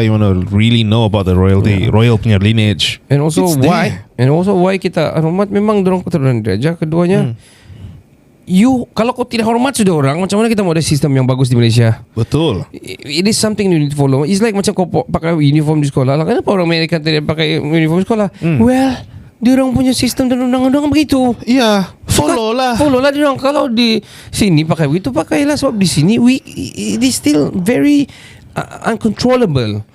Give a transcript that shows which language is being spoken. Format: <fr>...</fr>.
<en>You want to really know about the royalty, royal punya lineage. And also why</en> <ms>kita hormat memang diorang keturunan diraja. Keduanya, kalau kau tidak hormat sudah orang, macam mana kita mau ada sistem yang bagus di Malaysia? Betul.</ms> <en>It is something you need to follow. It's like</en> <ms>macam kau pakai uniform di sekolah. Kenapa orang Amerika tidak pakai uniform sekolah? Well, diorang punya sistem dan undang-undang begitu. Follow lah diorang. Kalau di sini pakai begitu, pakailah. Sebab di sini</ms> <en>it is still very uncontrollable.</en>